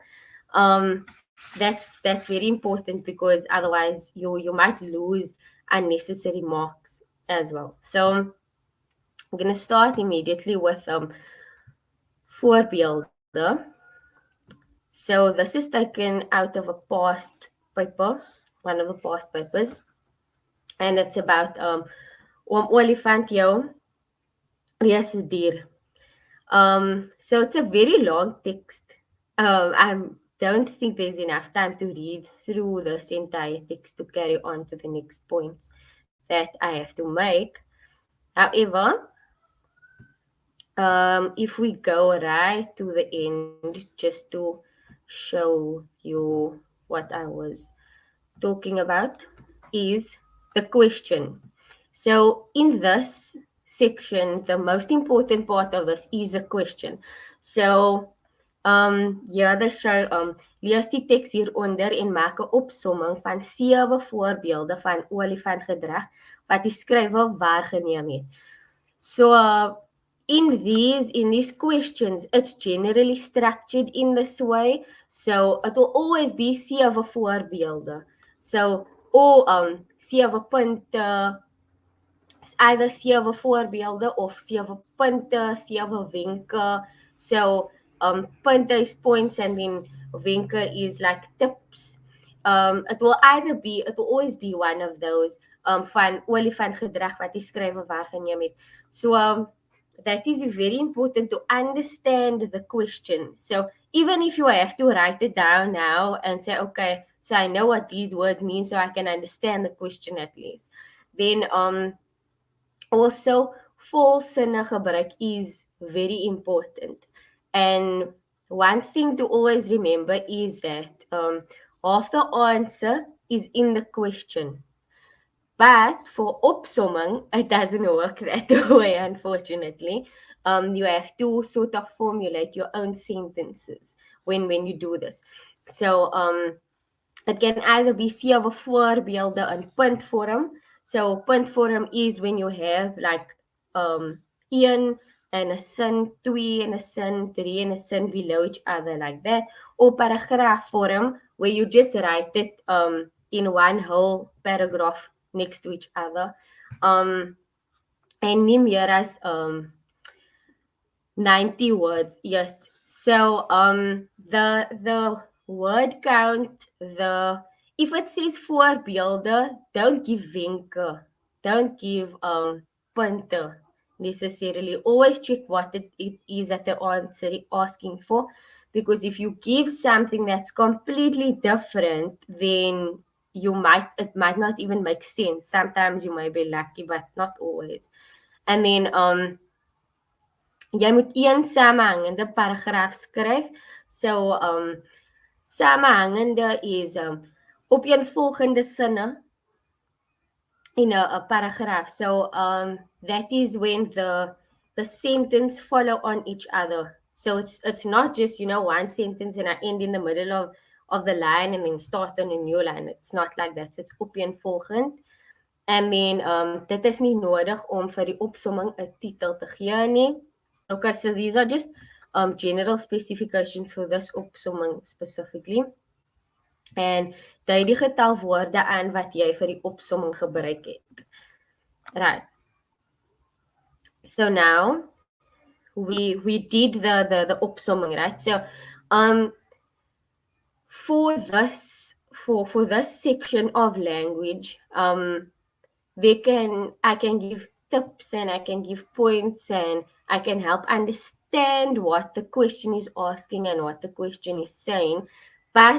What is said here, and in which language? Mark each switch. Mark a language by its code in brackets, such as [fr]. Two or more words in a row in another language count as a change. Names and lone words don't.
[en] That's very important, because otherwise you might lose unnecessary marks as well. So I'm gonna start immediately with voorbeelde. So this is taken out of a past paper, one of the past papers, and it's about [af] olifant jou reis dier. [en] So it's a very long text. I don't think there's enough time to read through this entire text to carry on to the next points that I have to make. However, if we go right to the end, just to show you what I was talking about, is the question. So in this section, the most important part of this is the question. So ja, they show lees die teks hieronder en maak 'n opsomming van 7 voorbeelde van olifantgedrag wat die skrywer waargeneem het. So in these questions, it's generally structured in this way. So it will always be 7 voorbeelde. [af] So or 7 punte, either 7 voorbeelde of 7 punte, 7 wenke. [en] So punte is points, and then wenke is like tips. It will always be one of those [af] van olifantgedrag wat die skrywer waargeneem het. [en] So that is very important to understand the question. So even if you have to write it down now and say, okay, so I know what these words mean, so I can understand the question at least. Then also [af] volsinne gebruik [en] is very important. And one thing to always remember is that half the answer is in the question. But for opsomming, it doesn't work that way, unfortunately. You have to sort of formulate your own sentences when you do this. So it can either be 7 [af] voorbeelde in puntvorm. [en] So puntvorm is when you have like 1 in a sin, 2 in a sin, 3 in a sin below each other, like that. Or paragraph form, where you just write it in one whole paragraph next to each other. And [af] nie meer as [en] 90 words. Yes. So the word count, if it says voorbeelde, don't give wenke, don't give punte necessarily. Always check what it is that the answer is asking for, because if you give something that's completely different, then it might not even make sense. Sometimes you might be lucky, but not always. And then [af] jy moet een samehangende paragraaf skryf. So samehangende is opeenvolgende sinne [en] in a paragraph. So that is when the sentence follow on each other. So it's not just, one sentence and I end in the middle of the line and then start on a new line. It's not like that. So it's opeenvolgend. And then [af] dit is nie nodig om vir die opsomming 'n titel te gee nie. [en] Okay, so these are just general specifications for this opsomming specifically. [af] En dui die getal woorde aan wat jy vir die opsomming gebruik het. [en] Right. So now we did the opsomming, right? So for this section of language, I can give tips and I can give points and I can help understand what the question is asking and what the question is saying.